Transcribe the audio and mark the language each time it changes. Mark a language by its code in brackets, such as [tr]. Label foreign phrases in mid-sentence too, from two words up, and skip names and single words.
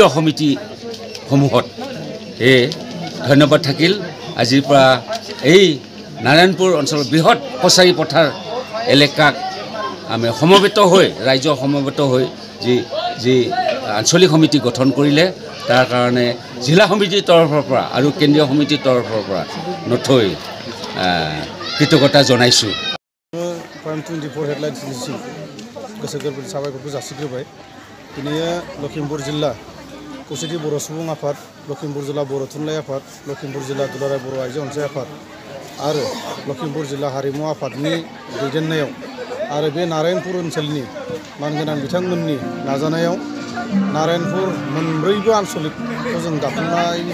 [as] সমিতিসমূহত ধন্যবাদ থাকিল আজিৰ পৰা এই নাৰায়ণপুৰ অঞ্চলৰ বৃহৎ কছাৰী পথাৰ এলেকাক আমি সমবেত হৈ ৰাজ্য সমবেত হৈ যি আঞ্চলিক সমিতি গঠন কৰিলে তাৰ কাৰণে জিলা সমিতিৰ তৰফৰ পৰা আৰু কেন্দ্ৰীয় সমিতিৰ তৰফৰ পৰা নথৈ কৃতজ্ঞতা জনাইছো [brx] Prime 24 headlines दिनैसिम गोसो गोरबोनि साबायखरखौ जासिग्रोबाय दिनै लखिमपुर जिल्ला खौसेथि बर' सुबुं आफाद लखिमपुर जिल्ला बर' थुनलाइ आफाद लखिमपुर जिल्ला दुलाराय बर' आइजो अनसाइ आफाद आरो लखिमपुर जिल्ला हारिमु आफादनि दैदेननायाव आरो बे नारायणपुर ओनसोलनि मानगोनां बिथांमोननि नाजानायाव नारायणपुर मोनब्रैबो आन्सलिकखौ जों दाफुंनायनि